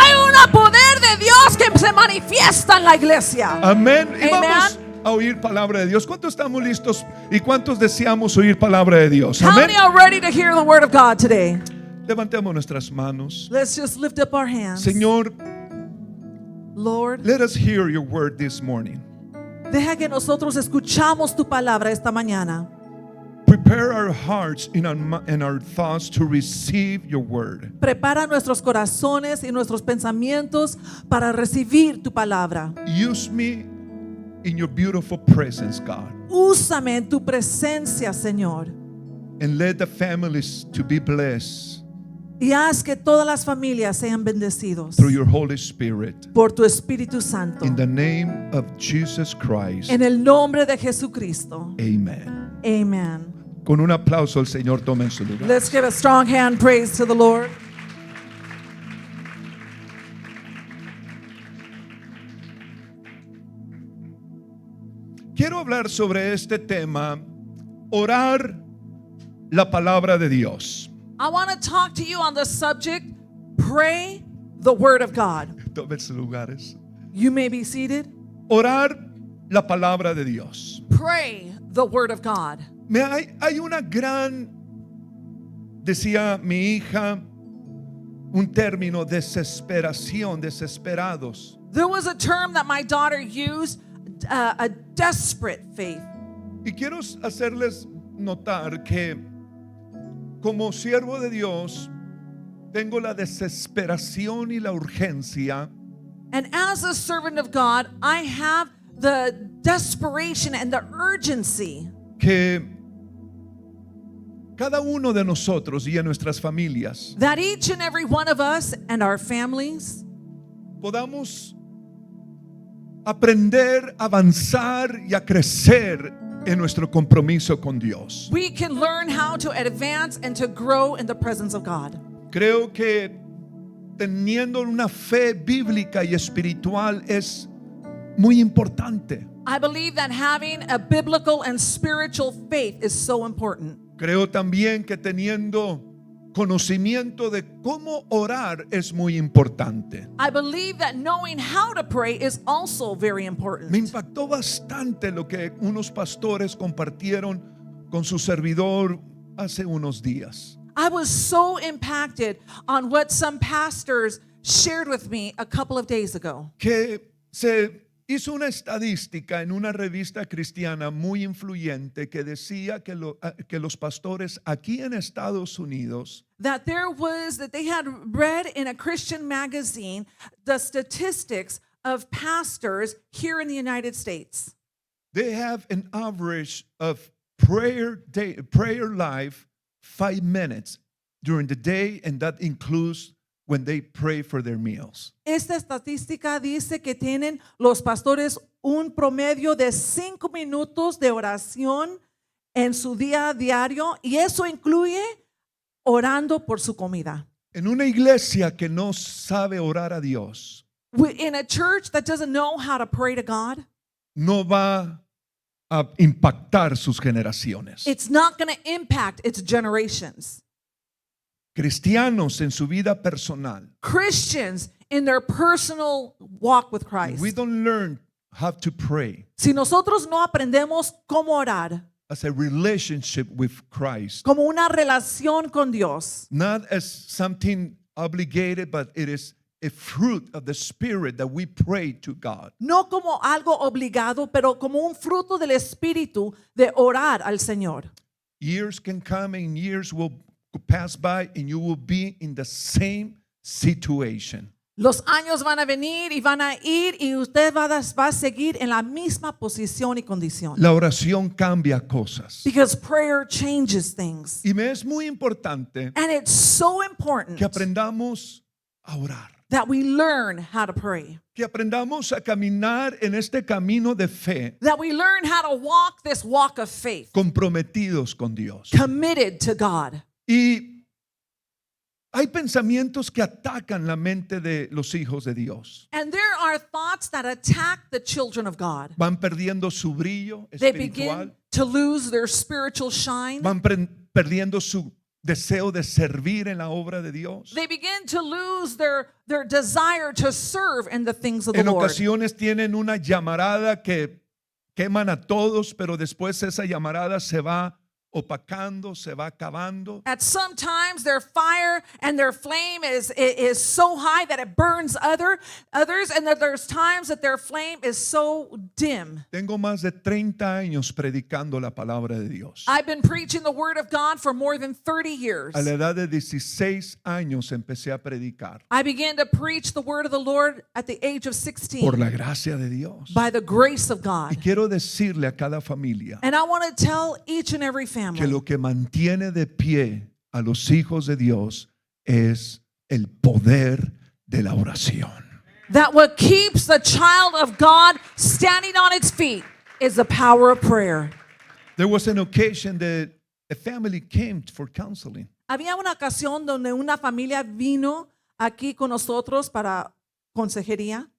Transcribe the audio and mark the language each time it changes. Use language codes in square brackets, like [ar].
[es] Hay un poder de Dios que se manifiesta en la iglesia. Amén. Y [en] Amen. [es] vamos a oír palabra de Dios. ¿Cuántos estamos listos y cuántos deseamos oír palabra de Dios? [en] How [es] Amén. [en] many are ready to hear the word of God today? [es] Levantemos nuestras manos. [en] Let's just lift up our hands. [es] Señor, [en] Lord, let us hear your word this morning. [es] deja que nosotros escuchamos tu palabra esta mañana. [en] Prepare our hearts and our thoughts to receive your word. [es] Prepara nuestros corazones y nuestros pensamientos para recibir tu palabra. [en] Use me in your beautiful presence, God. [es] Úsame en tu presencia, Señor. [en] And let the families to be blessed [es] Y haz que todas las familias sean bendecidos [en] through your Holy Spirit. [es] por tu Espíritu Santo. [en] In the name of Jesus Christ. En el nombre de Jesucristo. Amen. Amen. [es] Con un aplauso el Señor toma en su lugar. [en] Let's give a strong hand praise to the Lord. [es] Quiero hablar sobre este tema, orar la palabra de Dios. [en] I want to talk to you on the subject, pray the word of God. [es] Tomen sus lugares. [en] You may be seated. [es] Orar la palabra de Dios. [en] Pray the word of God. [es] Hay una gran, decía mi hija, un término, desesperación, desesperados. [en] There was a term that my daughter used, a desperate faith. [es] Y quiero hacerles notar que como siervo de Dios tengo la desesperación y la urgencia [en] And as a servant of God, I have the desperation and the urgency [es] que cada uno de nosotros y en nuestras familias [en] that each and every one of us and our families [es] podamos aprender, avanzar y a crecer en nuestro compromiso con Dios. [en] we can learn how to advance and to grow in the presence of God. [es] Creo que teniendo una fe bíblica y espiritual es muy importante. [en] I believe that having a biblical and spiritual faith is so important. [es] Creo también que teniendo conocimiento de cómo orar es muy importante. [en] I believe that knowing how to pray is also very important. [es] Me impactó bastante lo que unos pastores compartieron con su servidor hace unos días. [en] I was so impacted on what some pastors shared with me a couple of days ago. [es] Que se hizo una estadística en una revista cristiana muy influyente que decía que los pastores aquí en Estados Unidos [en] That they had read in a Christian magazine the statistics of pastors here in the United States. they have an average of prayer life 5 minutes during the day, and that includes when they pray for their meals. [es] Esta estadística dice que tienen los pastores un promedio de 5 minutos de oración en su día diario y eso incluye orando por su comida. En una iglesia que no sabe orar a Dios, [en] In a church that doesn't know how to pray to God, [es] no va a impactar sus generaciones. [en] it's not going to impact its generations. [es] Cristianos en su vida personal, [en] Christians in their personal walk with if Christ. we don't learn how to pray [es] Si nosotros no aprendemos cómo orar [en] as a relationship with Christ, [es] como una relación con Dios, [en] not as something obligated, but it is a fruit of the Spirit that we pray to God. [es] no como algo obligado, pero como un fruto del Espíritu de orar al Señor. [en] Years can come and years will pass by and you will be in the same situation. [es] Los años van a venir y van a ir y usted va a seguir en la misma posición y condición. La oración cambia cosas. [en] Because prayer changes things. [es] Y me es muy importante [en] And it's so important [es] que aprendamos a orar, [en] that we learn how to pray. [es] que aprendamos a caminar en este camino de fe, [en] That we learn how to walk this walk of faith. [es] comprometidos con Dios. [en] Committed to God. [es] Y hay pensamientos que atacan la mente de los hijos de Dios. [en] And there are thoughts that attack the children of God. [es] Van perdiendo su brillo [en] They [es] espiritual, [en] begin to lose their spiritual shine. [es] van perdiendo su deseo de servir en la obra de Dios. [en] They begin to lose their desire to serve in the things of the [es] En [en] Lord. [es] ocasiones tienen una llamarada que queman a todos, pero después esa llamarada se va opacando, se va acabando. [en] At some times their fire and their flame is so high that it burns others, and that there's times that their flame is so dim. [es] Tengo más de 30 años predicando la palabra de Dios. [en] I've been preaching the word of God for more than 30 years. [es] A la edad de 16 años empecé a predicar [en] I began to preach the word of the Lord at the age of 16 [es] por la gracia de Dios. [en] by the grace of [es] Y [en] God. [es] quiero decirle a cada familia [en] And I want to tell each and every [es] que [en] family [es] lo que mantiene de pie a los hijos de Dios es el poder de la oración. [en] that what keeps the child of God standing on its feet is the power of prayer. There was an occasion that a family came for counseling. [es] Había una ocasión donde una familia vino aquí con nosotros para consejería.